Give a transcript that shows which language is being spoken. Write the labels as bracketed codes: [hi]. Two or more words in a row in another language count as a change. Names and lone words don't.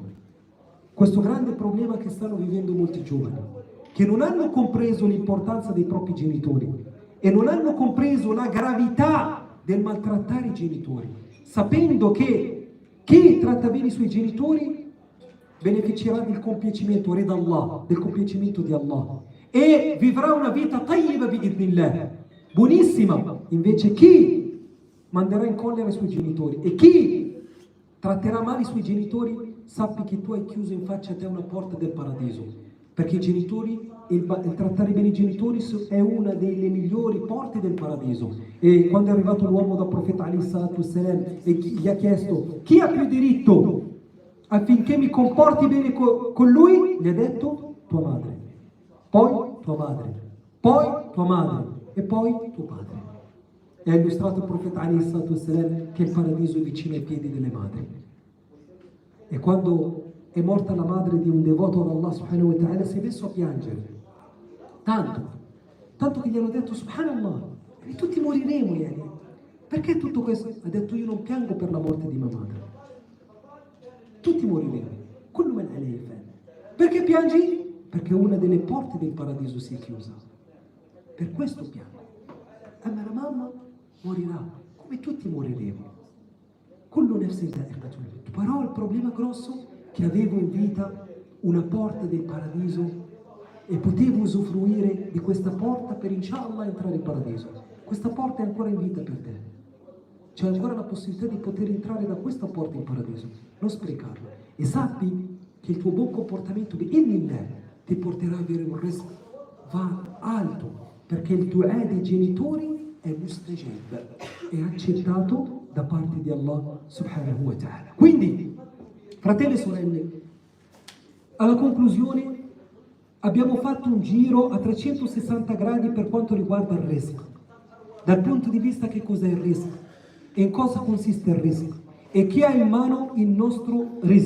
[it] Questo grande problema che stanno vivendo molti giovani, che non hanno compreso l'importanza dei propri genitori e non hanno compreso la gravità del maltrattare i genitori, sapendo che chi tratta bene i suoi genitori beneficerà del compiacimento rid Allah, del compiacimento di Allah, e vivrà una vita [ar] tayyiba bi'idhnillah, [it] buonissima. Invece chi manderà in collera i suoi genitori e chi tratterà male i suoi genitori, sappi che tu hai chiuso in faccia a te una porta del paradiso, perché i genitori, il trattare bene i genitori è una delle migliori porte del paradiso. E quando è arrivato l'uomo dal profeta [ar] alaihi salatu wassalam [it] e gli ha chiesto chi ha più diritto affinché mi comporti bene con lui, gli ha detto tua madre, poi tua madre, poi tua madre e poi tuo padre. E ha illustrato il profeta [ar] alaihi salatu wassalam [it] che il paradiso è vicino ai piedi delle madri. E quando è morta la madre di un devoto ad Allah [ar] subhanahu wa ta'ala [it] si è messo a piangere tanto che gli hanno detto subhanallah, e tutti moriremo, perché tutto questo? Ha detto io non piango per la morte di mia madre, tutti moriremo, [ar] kullu man alayhi fan. [it] Perché piangi? Perché una delle porte del paradiso si è chiusa, per questo piango. Ma la mamma morirà come tutti moriremo, [ar] kullu nafsin dha'iqatul maut. [it] Però il problema grosso che avevo in vita una porta del paradiso e potevo usufruire di questa porta per inshallah entrare in paradiso. Questa porta è ancora in vita per te, c'è ancora la possibilità di poter entrare da questa porta in paradiso, non sprecarla, e sappi che il tuo buon comportamento bi'idhnillah ti porterà a avere un rizq va alto, perché il tuo dei genitori è mustajab, è accettato da parte di Allah [ar] subhanahu wa ta'ala. [it] Quindi fratelli e sorelle, alla conclusione abbiamo fatto un giro a 360 gradi per quanto riguarda il rizq, dal punto di vista che cos'è il rizq e in cosa consiste il rizq e chi ha in mano il nostro rizq.